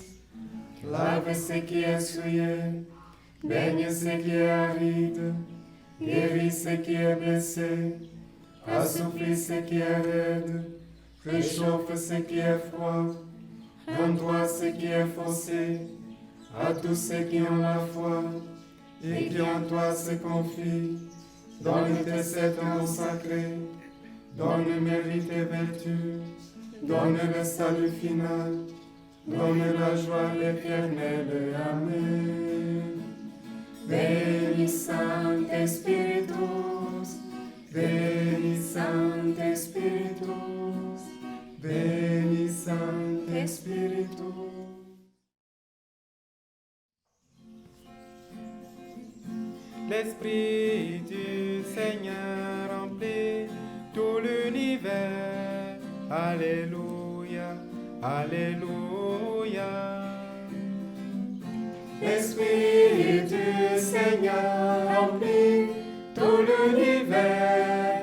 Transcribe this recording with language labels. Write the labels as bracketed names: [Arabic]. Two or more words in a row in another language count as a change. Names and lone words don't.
[French] Lave ce qui est souillé, baigne ce qui est aride, guéris ce qui est blessé, assouplis ce qui est raide, réchauffe ce qui est froid, rends-toi ce qui est faussé, à tous ceux qui ont la foi et qui en toi se confient. Donne tes sept ans sacrés, donne mérite et vertu, donne le salut final, donne la joie éternelle. Amen. [Latin] Veni Sancte Spiritus, veni Sancte Spiritus, veni Sancte Spiritus. [French] l'Esprit du Seigneur remplit tout l'univers. Alléluia, Alléluia. L'Esprit du Seigneur remplit tout l'univers.